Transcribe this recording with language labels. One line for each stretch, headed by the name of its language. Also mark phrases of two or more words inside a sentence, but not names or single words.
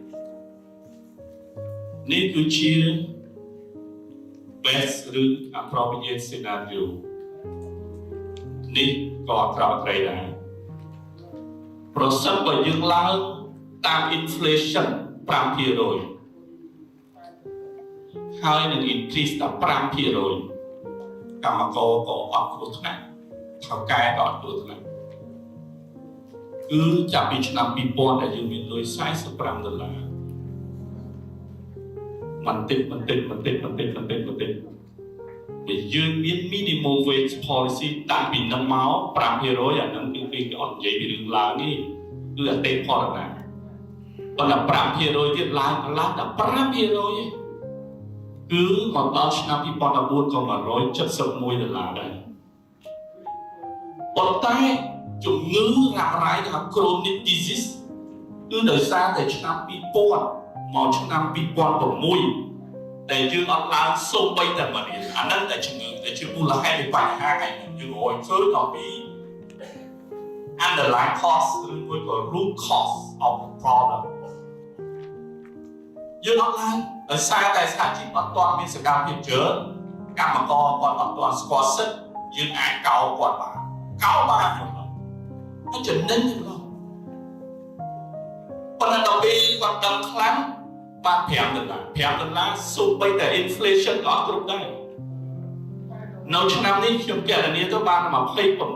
Khmer: នេះគឺជា best ឬ
English: appropriate scenario
Khmer: នេះក៏អាក្រក់អាក្រីដែរប្រសិនបើយើងឡើងតាម inflation 5% ហើយនឹង increase ដល់ 5% កម្មករក៏អត់គ្រោះថ្នាក់ថៅកែក៏អត់គ្រោះថ្នាក់គឺចាប់ពីឆ្នាំ2000ដែលយើងមានលុយ$45 បន្តិចពេលយើងមាន
English: minimum wage policy
Khmer: តាំងពីនឹងមក 5% អានឹងគឺគេអត់និយាយពីរឿងឡើងនេះគឺអតិផរណាប៉ុន្តែ 5% ទៀតឡើងដល់$5ឯងគឺមកដល់ឆ្នាំ2014ក៏$171ដែរ ប៉ុន្តែជំងឺរ៉ាំរ៉ៃថា
English: chronic disease
Khmer: គឺដោយសារតែឆ្នាំ2000មកឆ្នាំ2006ដែលយើងអត់ឡើងសូម្បីតែ1រៀលអានឹងតែជំងឺដែលជាមូលហេតុនៃបញ្ហាឯងយើងរយឃើញអំពី
English: underlying cause
Khmer: ឬមួយក៏
English: root cause of the problem
Khmer: យើងអត់ឡើងដោយសារតែសហជីពអត់ទាន់មានសកម្មភាពច្រើនកម្មករគាត់អត់ទាន់ស្គាល់សិទ្ធិយើងអាចកោគាត់បានកោបានហើយចំណេញទេបងប៉ុន្តែដល់ពេលគាត់ដឹងខ្លាំងបាន$5សូម្បីតែ inflation ក៏អត់គ្រប់ដែរនៅឆ្នាំនេះខ្ញុំគណនាទៅបាន$28ទេ